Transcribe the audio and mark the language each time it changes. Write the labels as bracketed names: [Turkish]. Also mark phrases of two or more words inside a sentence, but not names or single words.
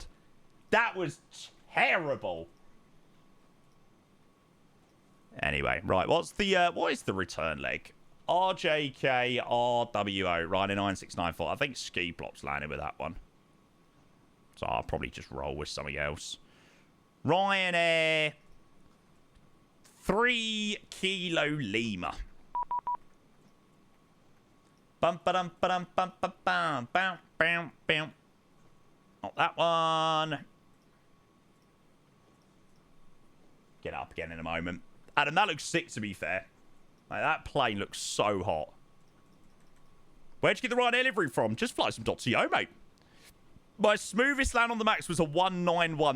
[English] That was terrible. Anyway, right. What is the return leg? RJK RWO Ryanair 9694. I think Ski Plop's landing with that one. So I'll probably just roll with something else. Ryanair 3 Kilo Lima. Bum ba dum ba dum bum ba bum bam bam bam. Not that one. Get up again in a moment. Adam, that looks sick to be fair. Like, that plane looks so hot. Where'd you get the Ryanair livery from? Just fly some .co, mate. My smoothest land on the max was a 191.